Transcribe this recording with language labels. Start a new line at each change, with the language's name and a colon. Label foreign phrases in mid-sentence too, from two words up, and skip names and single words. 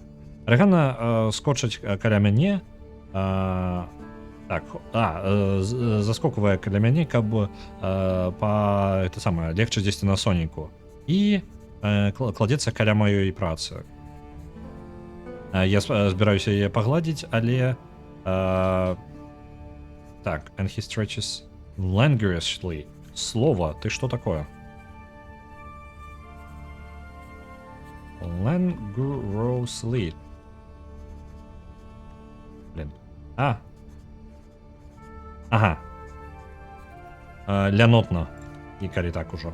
Belarusian: Арыгана скочыць каля мяне... заскоквае каля мяне, каб это самае легчы дзесьці на соніку. І кладзецца каля маёй працы. Я збіраюся яе пагладзіць, але так,
English: and he stretches languorously.
Belarusian: Слова, ты што такое? Languorously. Блин. Ага. Лянотна. І калі так ужо.